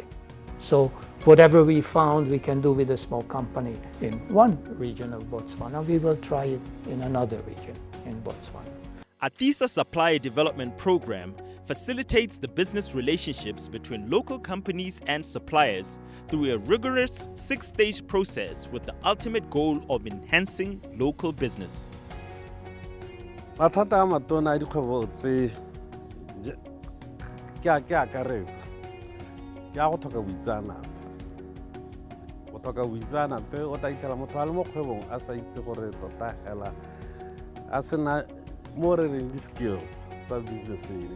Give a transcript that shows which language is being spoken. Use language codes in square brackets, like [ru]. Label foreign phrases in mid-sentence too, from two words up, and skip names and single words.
[en] So whatever we found we can do with a small company in one region of Botswana, we will try it in another region in Botswana. ATISA Supplier Development Program facilitates the business relationships between local companies and suppliers through a rigorous 6-stage process with the ultimate goal of enhancing local business. [tn] Mathata a matona a dikgwebo tse ke akaretse ke a go tlhoka boitseanape. Go tlhoka boitseanape o tla itlhela motho a le mo kgwebong a sa itse gore tota hela a sena mo re reng di-skills tsa business ene.